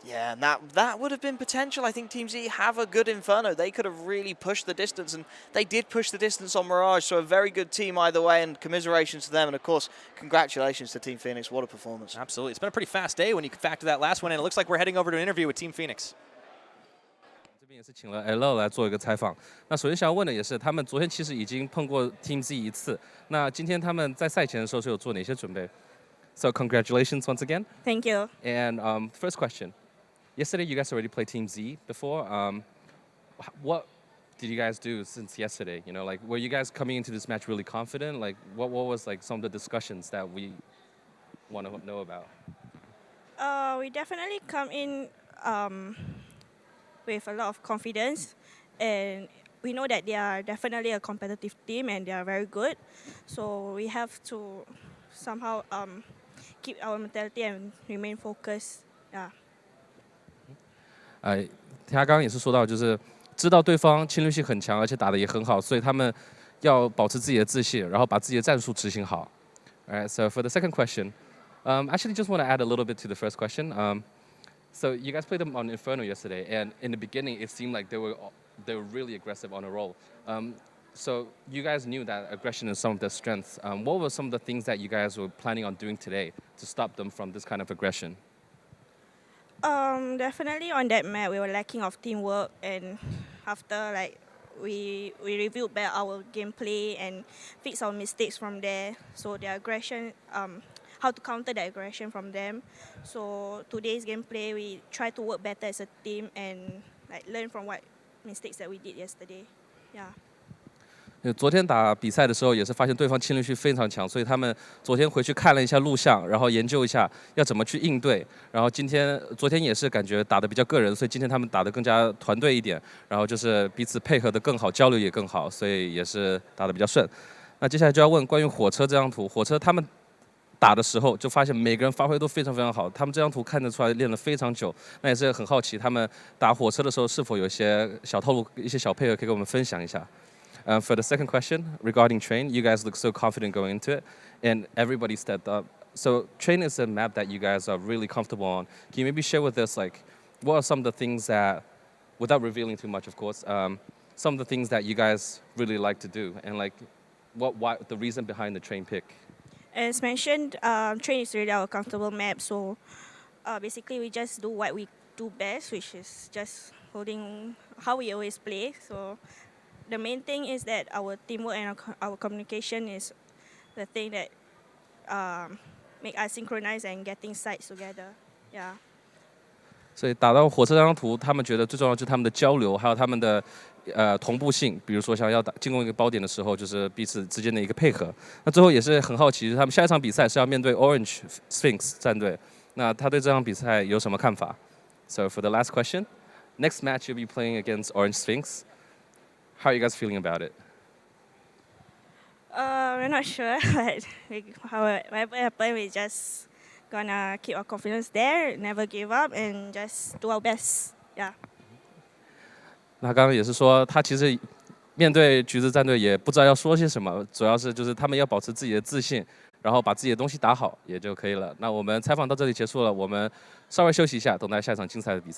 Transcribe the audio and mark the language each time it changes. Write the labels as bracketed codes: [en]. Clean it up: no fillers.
[en] yeah, and that would have been potential. I think Team Z have a good Inferno. They could have really pushed the distance, and they did push the distance on Mirage, so a very good team either way, and commiserations to them, and of course, congratulations to Team Phoenix. What a performance. Absolutely. It's been a pretty fast day when you factor that last one in. It looks like we're heading over to an interview with Team Phoenix. [zh] 这边也是请了 L 来做一个采访。那首先想要问的也是，他们昨天其实已经碰过 Team Z 一次。那今天他们在赛前的时候是有做哪些准备 ？ [en] So congratulations once again. Thank you. And first question, yesterday you guys already played Team Z before. What did you guys do since yesterday? You know, like were you guys coming into this match really confident? Like what was like some of the discussions that we want to know about? We definitely come in with a lot of confidence, and we know that they are definitely a competitive team and they are very good. So we have to somehow keep our mentality and remain focused. Yeah. [zh] 他刚刚也是说到，就是知道对方侵略性很强，而且打得也很好，所以他们要保持自己的自信，然后把自己的战术执行好。 [en] Alright, so for the second question, actually just want to add a little bit to the first question. So you guys played them on Inferno yesterday, and in the beginning it seemed like they were really aggressive on a roll. So you guys knew that aggression is some of their strengths. What were some of the things that you guys were planning on doing today to stop them from this kind of aggression? Definitely on that map we were lacking of teamwork, and after like we reviewed back our gameplay and fix our mistakes from there. So the aggression, how to counter the aggression from them. So today's gameplay, we try to work better as a team and like learn from what mistakes that we did yesterday. Yeah. [zh] 昨天打比赛的时候，也是发现对方侵略性非常强，所以他们昨天回去看了一下录像，然后研究一下要怎么去应对。然后昨天也是感觉打得比较个人，所以今天他们打得更加团队一点，然后就是彼此配合得更好，交流也更好，所以也是打得比较顺。那接下来就要问关于火车这张图，火车他们打的时候就发现每个人发挥都非常非常好，他们这张图看得出来练了非常久，那也是很好奇他们打火车的时候是否有一些小套路、一些小配合可以跟我们分享一下。 [en] For the second question regarding Train, you guys look so confident going into it, and everybody stepped up. So Train is a map that you guys are really comfortable on. Can you maybe share with us, like, what are some of the things that, without revealing too much, of course, some of the things that you guys really like to do, and like, why the reason behind the Train pick? As mentioned, Train is really our comfortable map. So basically, we just do what we do best, which is just holding how we always play. So the main thing is that our teamwork and our communication is the thing that make us synchronize and getting sides together. Yeah. [zh] 所以打到火车这张图，他们觉得最重要就是他们的交流，还有他们的同步性。比如说像要进攻一个包点的时候，就是彼此之间的一个配合。那最后也是很好奇，他们下一场比赛是要面对 Orange Sphinx 战队。那他对这场比赛有什么看法 [en] ？So for the last question, next match you'll be playing against Orange Sphinx. How are you guys feeling about it? We're not sure, but whatever happens, we just gonna keep our confidence there, never give up, and just do our best. Yeah. [zh] 那刚刚也是说，他其实面对橘子战队也不知道要说些什么，主要是就是他们要保持自己的自信，然后把自己的东西打好也就可以了。那我们采访到这里结束了，我们稍微休息一下，等待下一场精彩的比赛。